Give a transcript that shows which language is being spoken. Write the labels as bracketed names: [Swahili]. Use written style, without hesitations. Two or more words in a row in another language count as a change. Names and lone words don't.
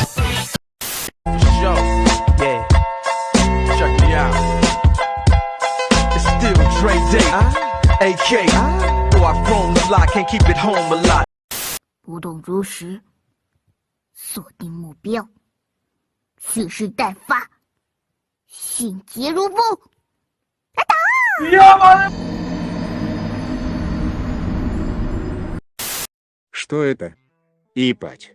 [English] Yo, yeah, check me out. It's still Dre Day, AK. Though I've grown a lot, can't keep it home a lot. [Chinese] 不动如石，锁定目标，蓄势待发，迅捷如风。来打！ [Russian] Что это? Ипать.